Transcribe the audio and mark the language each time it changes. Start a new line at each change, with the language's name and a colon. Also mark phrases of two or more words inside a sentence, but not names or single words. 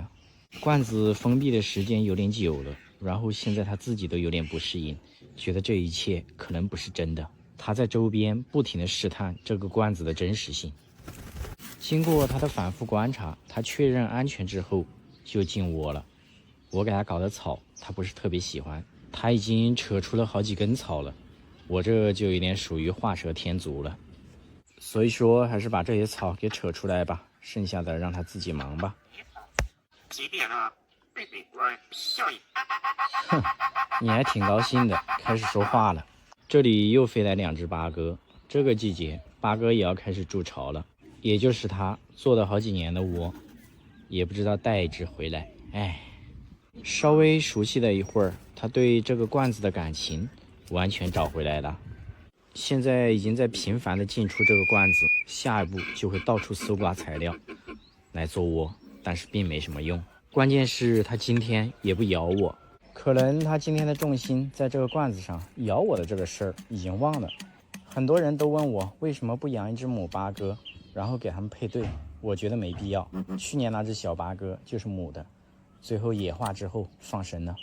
Chinese: 罐子封閉的時間有點久了，然後現在它自己都有點不適應，覺得這一切可能不是真的。它在周邊不停地試探這個罐子的真實性。經過它的反覆觀察，它確認安全之後就進窩了。我給它搞的草，它不是特別喜歡，它已經扯出了好幾根草了，我這就有點屬於畫蛇添足了。所以說還是把這些草給扯出來吧，剩下的讓它自己忙吧。几點了？貝貝乖，笑一。哼，你還挺高興的，開始說話了。這裡又飛來兩隻八哥，這個季節八哥也要開始築巢了，也就是他做了好幾年的窩，也不知道帶一隻回來。哎，稍微熟悉了一會兒，他對這個罐子的感情完全找回來了。現在已經在頻繁地進出這個罐子，下一步就會到處搜刮材料來做窩。但是並沒什麼用，關鍵是他今天也不咬我，可能他今天的重心在這個罐子上，咬我的這個事兒已經忘了。很多人都問我為什麼不養一隻母八哥，然後給他們配對，我覺得沒必要。去年那隻小八哥就是母的，最後野化之後放生了。